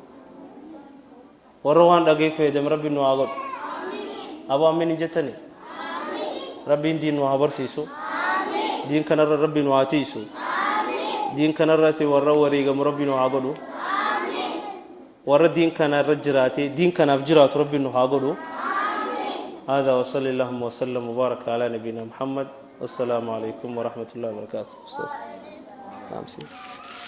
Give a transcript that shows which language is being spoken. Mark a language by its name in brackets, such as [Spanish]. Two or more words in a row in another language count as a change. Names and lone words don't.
[Oromo] warra waan dhageeffeedame rabbi nu haa godhu aboo amiin jettani rabbiin diin nu haa barsiisu diin kanarra rabbi nu haa tiisu diin kanarratti warra wareegamu rabbi nu haa godhu warra diin kanarra jiraate diin kanaaf jiraatu rabbi nu haa godhu [Arabic] هذا وصلى اللهم وسلم وبارك على نبينا محمد والسلام عليكم ورحمة الله وبركاته أستاذ نعم سيدي